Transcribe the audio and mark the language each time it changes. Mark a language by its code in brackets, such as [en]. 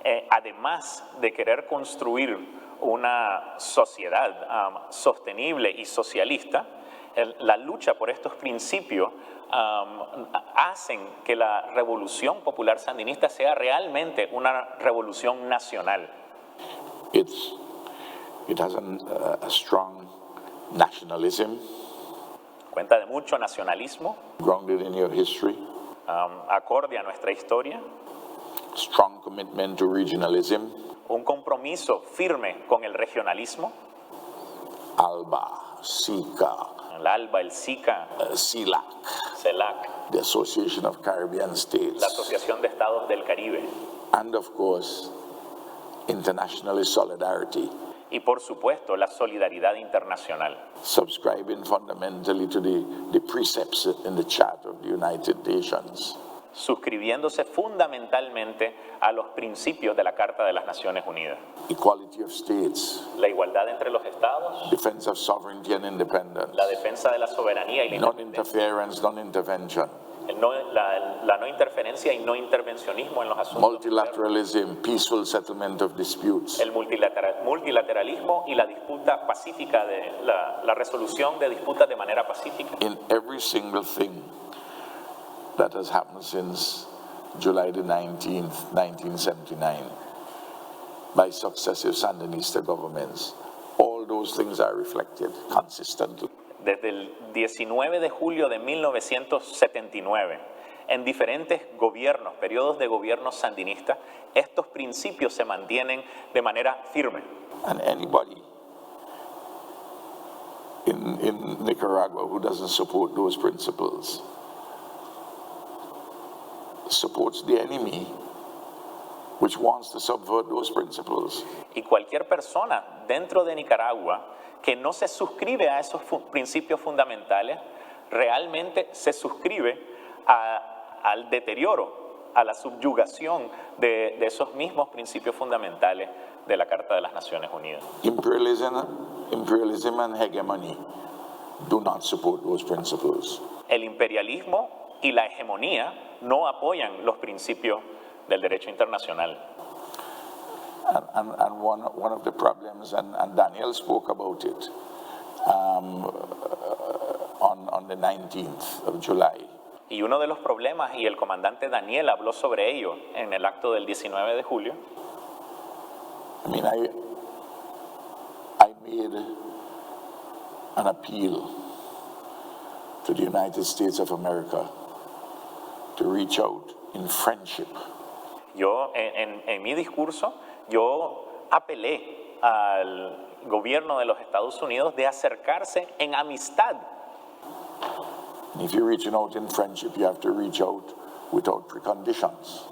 [es] Además de querer construir una sociedad sostenible y socialista, la lucha por estos principios hacen que la Revolución Popular Sandinista sea realmente una revolución nacional. [en] It has a strong nationalism. [es] Cuenta de mucho nacionalismo, [en] Grounded in your history. [es] acorde a nuestra historia, [en] Strong commitment to regionalism. [es] un compromiso firme con el regionalismo, [en] ALBA, SICA, [es] el ALBA, el SICA, [en] CELAC, [es] CELAC, [en] the Association of Caribbean [es] la [en] States, [es] Asociación de Estados del Caribe [en] and of course, internationalist solidarity, [es] y por supuesto la solidaridad internacional, [en] subscribing fundamentally to the precepts in the Charter of the United Nations. [es] suscribiéndose fundamentalmente a los principios de la Carta de las Naciones Unidas. [en] Equality of states, [es] La igualdad entre los estados, [en] defense of sovereignty and independence, [es] la defensa de la soberanía y la independencia, [en] non-interference, non-intervention, [es] la no interferencia y no intervencionismo en los asuntos, [en] multilateralism, peaceful settlement of disputes, [es] el multilateralismo y la disputa pacífica, la resolución de disputas de manera pacífica. [en] in every single thing that has happened since July the 19th, 1979, by successive Sandinista governments. All those things are reflected consistently. [es] Desde el 19 de julio de 1979, en diferentes gobiernos, periodos de gobierno sandinista, estos principios se mantienen de manera firme. [en] And anybody in Nicaragua who doesn't support those principles supports the enemy which wants to subvert those principles. [es] Y cualquier persona dentro de Nicaragua que no se suscribe a esos principios fundamentales, realmente se suscribe al deterioro, a la subyugación de esos mismos principios fundamentales de la Carta de las Naciones Unidas. [en] Imperialism and hegemony do not support those principles. [es] El imperialismo y la hegemonía no apoyan los principios del derecho internacional. [en] And one of the problems, and Daniel spoke about it on the 19th of July. [es] Y uno de los problemas, y el comandante Daniel habló sobre ello en el acto del 19 de julio, [en] I mean, I made an appeal to the United States of America to reach out in friendship. [es] yo en mi discurso, yo apelé al gobierno de los Estados Unidos de acercarse en amistad. [en] And if you're reaching out in friendship, you have to reach out without preconditions.